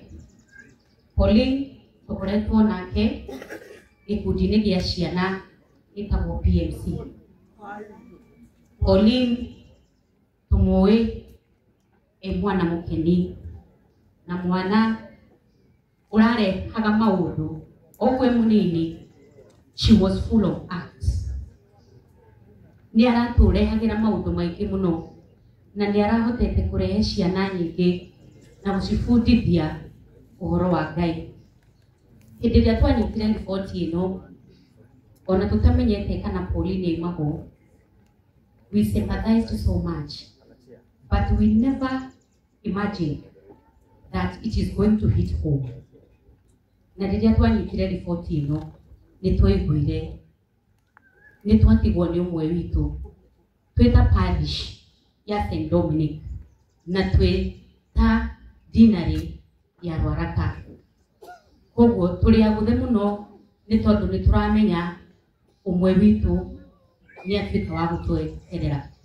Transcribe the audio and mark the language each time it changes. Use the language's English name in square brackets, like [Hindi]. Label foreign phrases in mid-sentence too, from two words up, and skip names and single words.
[Kikuyu] Pauline tũkoretwo nake gĩkundi-inĩ gĩa ciana gĩtagwo PMC. Pauline tũmũĩ mwana mũkeni na mwana ũrarehaga maũndũ ogwe mũnini. [English] She was full of acts. [Kikuyu] Nĩ aratũrehagĩra maũndũ maingĩ mũno na nĩ arahotete kũrehe ciana nyingĩ na gũcibundithia ũhoro wa Ngai. Hĩndĩ ĩrĩa twanyitire riboti ĩno, ona tũtamenyete kana Pauline aimagwo, [English] we sympathized so much, but we never imagined that it is going to hit home. [Kikuyu] Na rĩrĩa twanyitire riboti ĩno, nĩ twaiguire nĩ twatigwo nĩ ũmwe witũ twĩ ta parish ya St. Dominic na twĩ ta dinary ya Rwaraka. Koguo tũrĩ agũthe mũno nĩ tondũ nĩ tũramenya ũmwe witũ nĩ atuĩka wa gũtweherera.